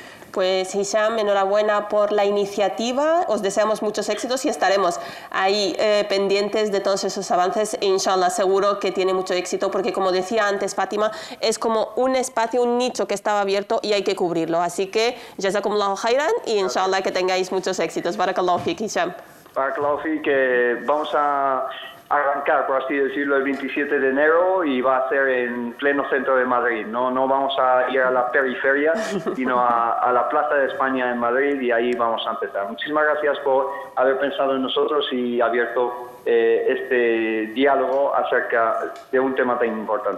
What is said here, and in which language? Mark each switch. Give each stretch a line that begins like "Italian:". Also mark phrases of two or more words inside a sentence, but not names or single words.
Spanish: Pues Hisham, enhorabuena por la iniciativa, os deseamos muchos éxitos y estaremos ahí pendientes de todos esos avances e inshallah seguro que tiene mucho éxito porque como decía antes Fátima, es como un espacio, un nicho que estaba abierto y hay que cubrirlo, así que
Arabic: جزاكم الله خيرا
Spanish: y inshallah que tengáis muchos éxitos.
Arabic: بارك الله فيك, Hisham. بارك الله فيك,
Spanish: que vamos a arrancar, por así decirlo, el 27 de enero y va a ser en pleno centro de Madrid. No vamos a ir a la periferia, sino a la Plaza de España en Madrid y ahí vamos a empezar. Muchísimas gracias por haber pensado en nosotros y abierto este diálogo acerca de un tema tan importante.